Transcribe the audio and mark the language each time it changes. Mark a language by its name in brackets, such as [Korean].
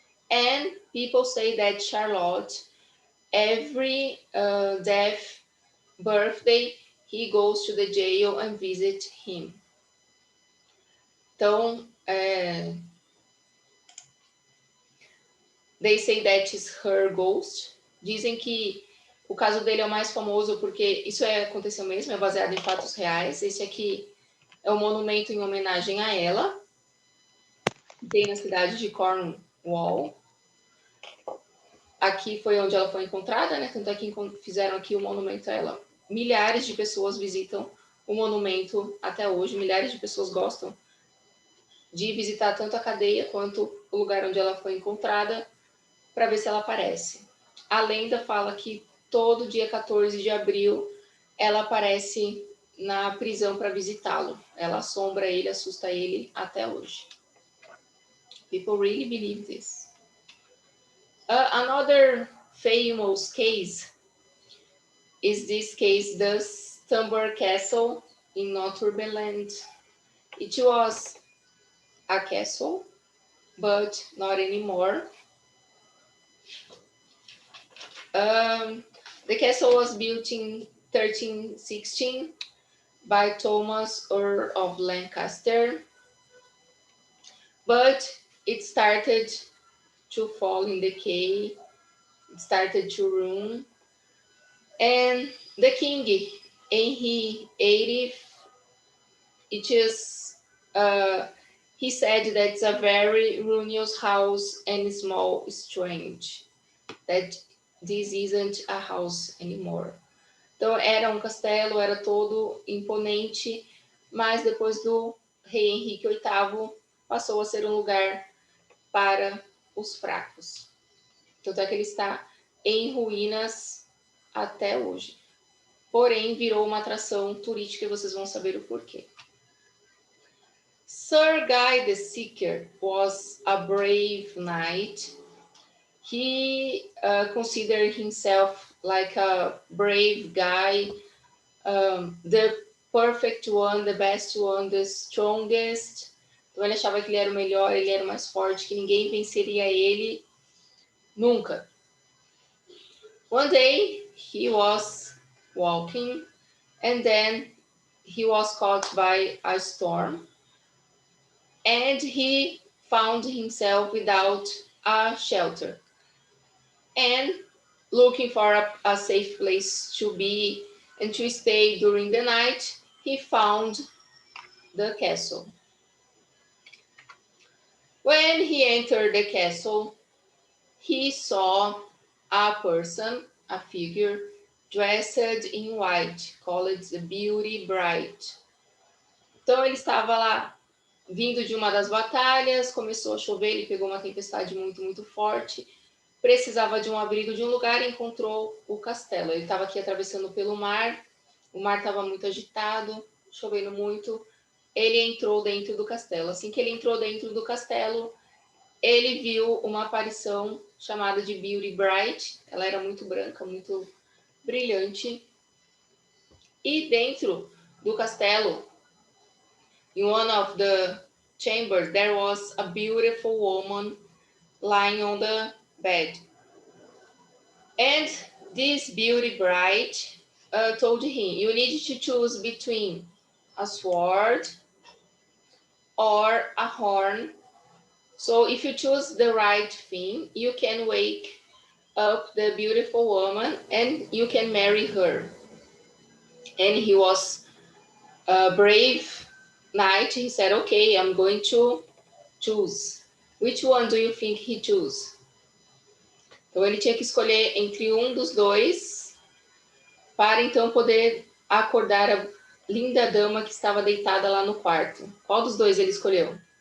[English] And people say that Charlotte, every death birthday, he goes to the jail and visit him. [Portuguese] Então, [English] they say that is her ghost. [Portuguese] Dizem que o caso dele é o mais famoso porque isso aconteceu mesmo, é baseado em fatos reais. Esse aqui é um monumento em homenagem a ela. Tem na cidade de Cornwall. Aqui foi onde ela foi encontrada, né? Tanto é que fizeram aqui o monumento a ela. Milhares de pessoas visitam o monumento até hoje. Milhares de pessoas gostam de visitar tanto a cadeia quanto o lugar onde ela foi encontrada para ver se ela aparece. A lenda fala que todo dia 14 de abril ela aparece na prisão para visitá-lo. Ela assombra ele, assusta ele até hoje. [English] People really believe this. Another famous case is this case, the Thorpe Castle in Northumberland. It was a castle, but not anymore. The castle was built in 1316 by Thomas, Earl of Lancaster, but it started to fall in decay, it started to ruin, and the king, Henry VIII, it is, he said that it's a very ruinous house and small, strange, that this isn't a house anymore. [Portuguese] Então era um castelo, era todo imponente, mas depois do rei Henrique VIII passou a ser um lugar para os fracos. Tanto é que ele está em ruínas até hoje. Porém, virou uma atração turística e vocês vão saber o porquê. [English] Sir Guy the Seeker was a brave knight. He considered himself like a brave guy, the perfect one, the best one, the strongest. [Portuguese] Então ele achava que ele era o melhor, ele era o mais forte, que ninguém venceria ele nunca. [English] One day he was walking and then he was caught by a storm and he found himself without a shelter and looking for a safe place to be and to stay during the night, he found the castle. When he entered the castle, he saw a person, a figure, dressed in white, called the Beauty Bright. [Portuguese] Então ele estava lá vindo de uma das batalhas, começou a chover, ele pegou uma tempestade muito, muito forte, precisava de um abrigo de um lugar e encontrou o castelo. Ele estava aqui atravessando pelo mar, o mar estava muito agitado, chovendo muito, ele entrou dentro do castelo. Assim que ele entrou dentro do castelo, ele viu uma aparição chamada de Beauty Bright. Ela era muito branca, muito brilhante. E dentro do castelo, [English] in one of the chambers, there was a beautiful woman lying on the bed. And this Beauty Bright told him, you need to choose between a sword or a horn. So if you choose the right thing, you can wake up the beautiful woman and you can marry her. And he was a brave knight. He said, okay, I'm going to choose. Which one do you think he chose? [Portuguese] Então ele tinha que escolher entre um dos dois para então poder acordar a linda dama que estava deitada lá no quarto. Qual dos dois ele escolheu?